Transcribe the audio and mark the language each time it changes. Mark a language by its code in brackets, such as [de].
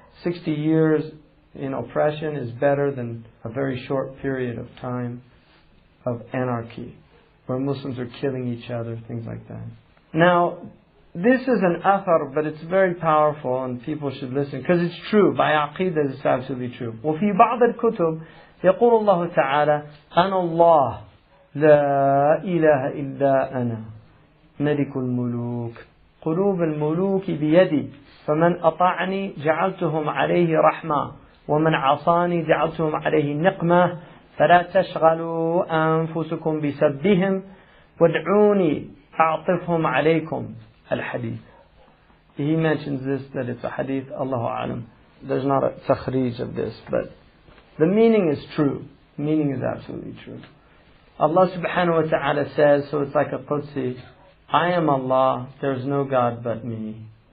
[en] 60 years in oppression is better than a very short period of time of anarchy, where Muslims are killing each other, things like that. Now, this is an athar, but it's very powerful and people should listen, because it's true. By aqidah, it's absolutely true. [ar] وفي بعض الكتب يقول الله تعالى أنا الله لا إله إلا أنا ملك الملوك قلوب الملوك بيدي فمن أطاعني جعلتهم عليه رحمة ومن عصاني جعلتهم عليه نقمة فلا تشغلوا أنفسكم بسبهم وادعوني أعطفهم عليكم الحديث. [en] He mentions this, that it's a hadith, Allahu A'lam. There's not a takhrij of this, but the meaning is true. The meaning is absolutely true. Allah subhanahu wa ta'ala says, so it's like a Qudsi, I am Allah, there's no God but me.